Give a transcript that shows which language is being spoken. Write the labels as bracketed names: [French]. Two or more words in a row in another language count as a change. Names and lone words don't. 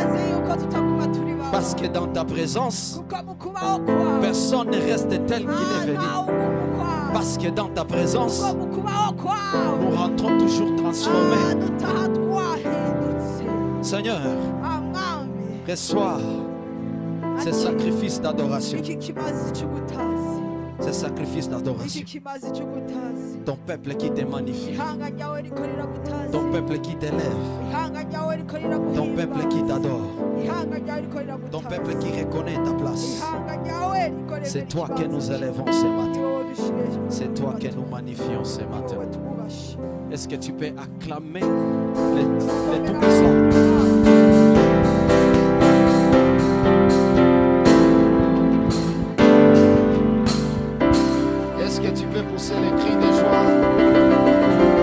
[French] Parce que dans ta présence, personne ne reste tel qu'il est venu. Parce que dans ta présence, nous rentrons toujours transformés. Seigneur, reçois C'est sacrifice d'adoration. [Rundi] iki kimazi cy'ubutazi, [French] C'est sacrifice [Rundi] iki [French] d'adoration. [Rundi] kimazi cy'ubutazi. [French] Ton peuple qui te magnifie. [Rundi] Ihanga ryawe rikorera gutazi, [French] Ton peuple qui t'élève. [Rundi] ihanga ryawe rikorera [French] Ton peuple qui [Rundi] guhimbaza, [French] t'adore. [Rundi] ihanga ryawe rikorera [French] Ton [Rundi] gutazi, [French] peuple qui reconnaît ta place. [Rundi] ihanga ryawe rikorera [French] C'est toi que nous [Rundi] ikibanza. [French] élevons ce [Rundi] Ni [French] matin. [Rundi] wowe dushireje, [French] C'est toi que nous magnifions ce [Rundi] ni [French] matin. [Rundi] wowe twubashe. [French] Est-ce que tu peux acclamer les tout-puissants? Est-ce que tu peux pousser les cris de joie?